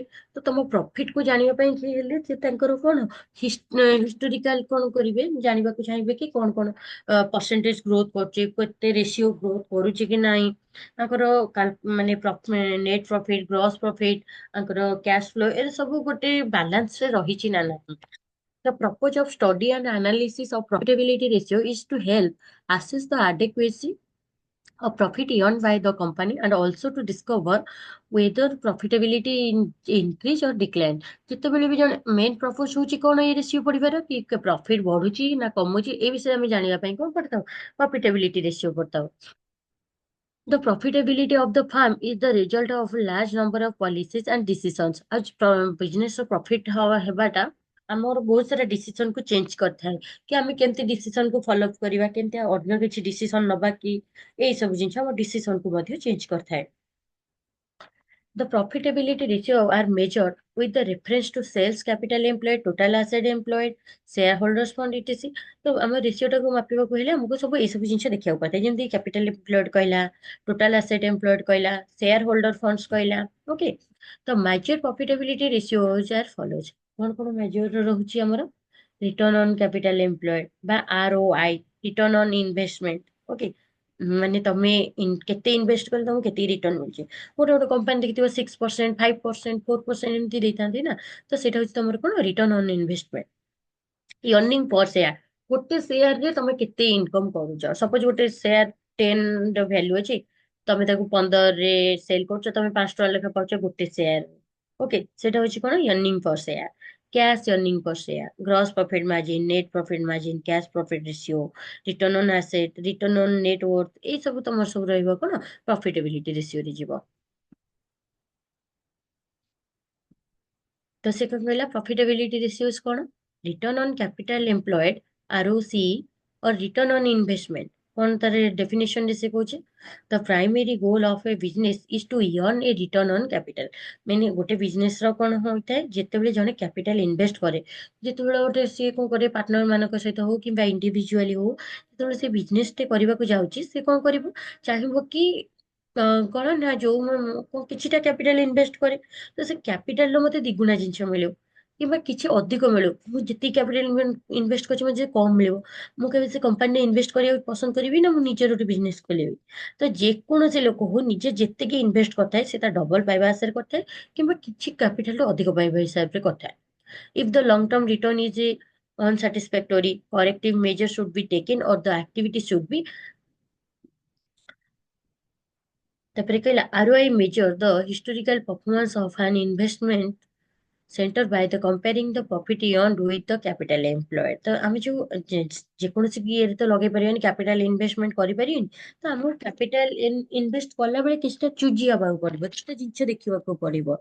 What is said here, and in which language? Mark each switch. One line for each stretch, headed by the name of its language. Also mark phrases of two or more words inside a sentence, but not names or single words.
Odia: ତ ତମ ପ୍ରଫିଟକୁ ଜାଣିବା ପାଇଁ ହେଲେ ସେ ତାଙ୍କର କଣ ହିଷ୍ଟୋରିକାଲ କଣ କରିବେ, ଜାଣିବାକୁ ଚାହିଁବେ କି କଣ କଣ
English: percentage growth
Odia: କରୁଛି, କେତେ
English: ratio growth
Odia: କରୁଛି କି ନାହିଁ, ତାଙ୍କର ମାନେ
English: net profit, gross profit,
Odia: ତାଙ୍କର
English: cash flow
Odia: ଏ ସବୁ ଗୋଟେ ବାଲାନ୍ସରେ ରହିଛି ନା ନାହିଁ।
English: The purpose of study and analysis of profitability ratio is to help assess the adequacy of profit earned by the company and also to discover whether profitability increase or decline।
Odia: ଯେତେବେଳେ ବି ଜଣେ
English: main purpose
Odia: ହଉଛି କଣ ଏ ରେସିଓ ପଢିବାର କି ପ୍ରଫିଟ ବଢୁଛି ନା କମୁଛି ଏ ବିଷୟରେ ଆମେ ଜାଣିବା ପାଇଁ କଣ ପଢିଥାଉ,
English: profitability ratio
Odia: ପଢିଥାଉ।
English: The profitability of the firm is the result of a large number of policies and decisions।
Odia: ଆଉ
English: business profit
Odia: ହେବାଟା ଆମର ବହୁତ ସାରା ଡିସିସନ କୁ ଚେଞ୍ଜ କରିଥାଏ କି ଆମେ କେମିତି ଡିସିସନ କୁ
English: follow up
Odia: କରିବା, କେମିତି ଅନ୍ୟ କିଛି ଡିସିସନ ନବା କି ଏଇ ସବୁ ଜିନିଷ ଆମ ଡିସିସନ କୁ ମଧ୍ୟ ଚେଞ୍ଜ କରିଥାଏ।
English: The profitability ratio are measured with the reference to sales capital employed, total asset employed, shareholders fund etc।
Odia: ତ ଆମ ରେସିଓଟାକୁ ମାପିବାକୁ ହେଲେ ଆମକୁ ସବୁ ଏଇସବୁ ଜିନିଷ ଦେଖିବାକୁ ପଡିଥାଏ, ଯେମିତି
English: capital employed
Odia: କହିଲା,
English: total asset employed
Odia: କହିଲା,
English: shareholder funds
Odia: କହିଲା।
English: ଓକେ, ତ major profitability ratio ହଉଛି are follows.
Odia: କଣ କଣ ମେଜର ରହୁଛି ଆମର?
English: return on capital employed ବା ROI, return on investment.
Odia: ଓକେ, ମାନେ ତମେ କେତେ ଇନଭେଷ୍ଟ କଲେ ତମକୁ କେତେ ରିଟର୍ନ ମିଳୁଛି। ଗୋଟେ ଗୋଟେ କମ୍ପାନୀ ଦେଖିଥିବ 6%, 5%, 4% ଏମିତି ଦେଇଥାନ୍ତି ନା, ତ ସେଇଟା ହଉଛି ତମର କଣ
English: return on investment. earning per share,
Odia: ଗୋଟେ ସେୟାରରେ ତମେ କେତେ ଇନକମ କରୁଛ। ସପୋଜ ଗୋଟେ ସେୟାର 10 ର ଭ୍ୟାଲୁ ଅଛି, ତମେ ତାକୁ 15ରେ ସେଲ କରୁଛ, ତମେ 5 ଟଙ୍କା ଲେଖା ପାଉଛ ଗୋଟେ ସେୟାର। ଓକେ, ସେଟା ହଉଛି କଣ
English: earning per share। cash earning per share, gross profit margin, net profit margin, cash profit ratio, return on asset, return on net worth,
Odia: ଏଇ ସବୁ ତମର ସବୁ ରହିବ କଣ
English: profitability ratioରେ ଯିବ।
Odia: ତ ସେ କଣ କହିଲା
English: profitability ratios
Odia: କଣ?
English: return on capital employed ROCE or return on investment।
Odia: କଣ ତାର ଡେଫିନେସନରେ ସେ କହୁଛି
English: the primary goal of a business is to earn a return on capital।
Odia: ମାନେ ଗୋଟେ ବିଜନେସ ର କଣ ହୋଇଥାଏ, ଯେତେବେଳେ ଜଣେ କ୍ୟାପିଟାଲ ଇନଭେଷ୍ଟ କରେ, ଯେତେବେଳେ ଗୋଟେ ସିଏ କଣ କରେ ପାର୍ଟନର ମାନଙ୍କ ସହିତ ହଉ କିମ୍ବା ଇଣ୍ଡିଭିଜୁଆଲି ହଉ, ଯେତେବେଳେ ସେ ବିଜନେସ ଟେ କରିବାକୁ ଯାଉଛି ସେ କଣ କରିବ, ଚାହିଁବ କି କଣ ନା ଯୋଉ କିଛିଟା କ୍ୟାପିଟାଲ ଇନଭେଷ୍ଟ କରେ ତ ସେ କ୍ୟାପିଟାଲର ମତେ ଦିଗୁଣା ଜିନିଷ ମିଳୁ କିମ୍ବା କିଛି ଅଧିକ ମିଳୁ। ମୁଁ ଯେତିକି କ୍ୟାପିଟାଲ ଇନଭେଷ୍ଟ କରିଛି ମତେ କମ ମିଳିବ, ମୁଁ କେବେ ସେ କମ୍ପାନୀରେ ଇନଭେଷ୍ଟ କରିବାକୁ ପସନ୍ଦ କରିବି ନା ମୁଁ ନିଜର ଗୋଟେ ବିଜନେସ ଖୋଲିବି। ତ ଯେକୌଣସି ଲୋକ ହଉ ନିଜେ ଯେତିକି ଇନଭେଷ୍ଟ କରିଥାଏ ସେ ତା ଡବଲ ପାଇବା ଆଶାରେ କରିଥାଏ କିମ୍ବା କିଛି କ୍ୟାପିଟାଲରୁ ଅଧିକ ପାଇବା ହିସାବରେ କରିଥାଏ।
English: if the long term return is unsatisfactory, corrective measures should be taken or the activity should be।
Odia: ତାପରେ କହିଲା
English: ROI measure the historical performance of an investment centre by the comparing the profit earned with the capital employed।
Odia: ତ ଆମେ ଯୋଉ ଯେକୌଣସି ବି ଇଏରେ ତ ଲଗେଇ ପାରିବାନି, କ୍ୟାପିଟାଲ ଇନଭେଷ୍ଟମେଣ୍ଟ କରିପାରିବାନି। ତ ଆମକୁ କ୍ୟାପିଟାଲ ଇନଭେଷ୍ଟ କଲା ବେଳେ କିଛିଟା ଚୁଜି ହବାକୁ ପଡିବ, କିଛିଟା ଜିନିଷ ଦେଖିବାକୁ ପଡିବ।